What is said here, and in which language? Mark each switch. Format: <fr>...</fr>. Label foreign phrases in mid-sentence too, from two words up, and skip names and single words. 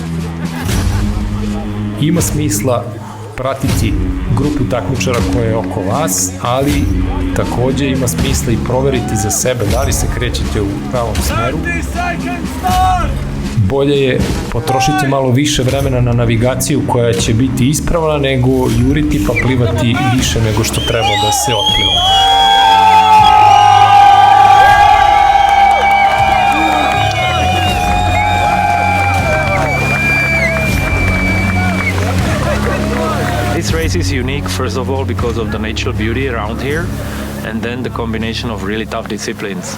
<sr>Ima smisla pratiti grupu takmičara koja je oko vas, ali takođe ima smisla i proveriti za sebe da li se krećete u pravom smeru. Bolje je potrošiti malo više vremena na navigaciju koja će biti ispravna nego juriti pa plivati više nego što treba da se otpliva.</sr> <en>This race is unique, first of all, because of the natural beauty around here, and then the combination of really tough disciplines.</en>